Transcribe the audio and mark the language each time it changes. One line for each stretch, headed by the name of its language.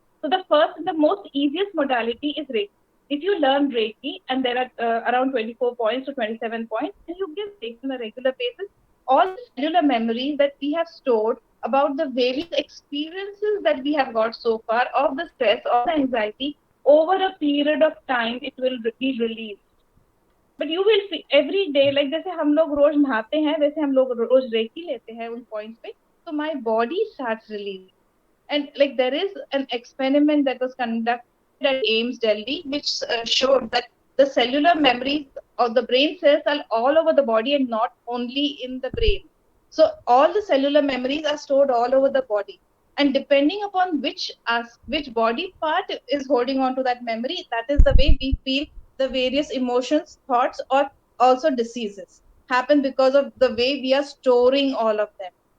English: So the first and the most easiest modality is Reiki. If you learn Reiki, and there are around 24 points to 27 points, and you give Reiki on a regular basis, all the cellular memories that we have stored about the various experiences that we have got so far of the stress, of the anxiety, over a period of time, it will be released. But you will see every day, like
Hindi: जैसे हम लोग रोज नहाते हैं वैसे हम लोग रोज recce लेते हैं उन पॉइंट्स पे, तो
English: My body starts releasing. And like there is an experiment that was conducted at AIIMS Delhi which showed that the cellular memories of the brain cells are all over the body and not only in the brain. So all the cellular memories are stored all over the body, and depending upon which body part is holding on to that memory, that is the way we feel the various emotions, thoughts, or also diseases happen because of the way we are storing all of them.